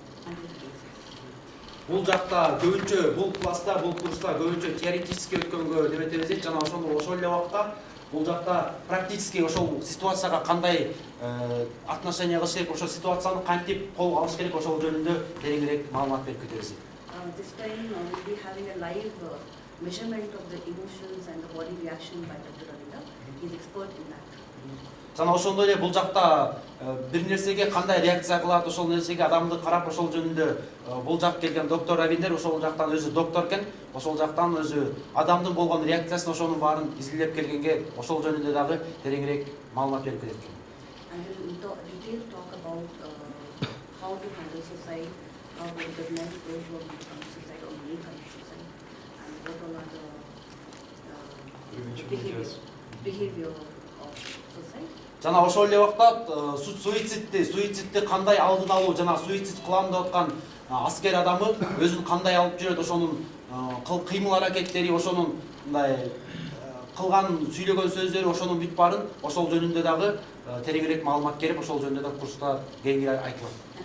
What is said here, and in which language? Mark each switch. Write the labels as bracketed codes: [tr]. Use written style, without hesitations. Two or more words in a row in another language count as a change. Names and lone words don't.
[ky] Бул жакта көбүнчө бул класста, бул курста көбүнчө теоретически өткөнгө деметебиз, жана ошол эле убакта бул жакта практически ошол ситуацияга кандай отношение кылыш керек, ошол ситуацияны кантип колго алыш керек, ошол жөнүндө тереңирээк маалымат берип кетебиз. [en] This time we'll be having a live measurement of the emotions and the body reaction by Dr. Ravindra. He's expert in that. [ky] Жана ошондой эле бул жакта бир нерсеге кандай реакция кылат, ошол нерсеге адамды карап, ошол жөнүндө бул жак келген доктор Равиндер ошол жактан өзү доктор экен, ошол жактан өзү адамдын болгон реакциясын ошонун баарын изилдеп келгенге ошол жөнүндө дагы тереңирээк маалымат берип кетет экен. [en] And we'll detail talk about how to handle suicide, how to recognize those who have become suicide or may commit suicide, and what all are the behavior of suicide. [ky] Жана ошол эле убакта суицидти кандай алдын алуу жана суицид кылам деп аткан аскер адамы өзүн кандай алып жүрөт, ошонун кыймыл аракеттери, ошонун мындай кылган сүйлөгөн сөздөрү, ошонун бүт баарын ошол жөнүндө дагы тереңирээк маалымат берип, ошол жөнүндө да курста кеңири айтылат.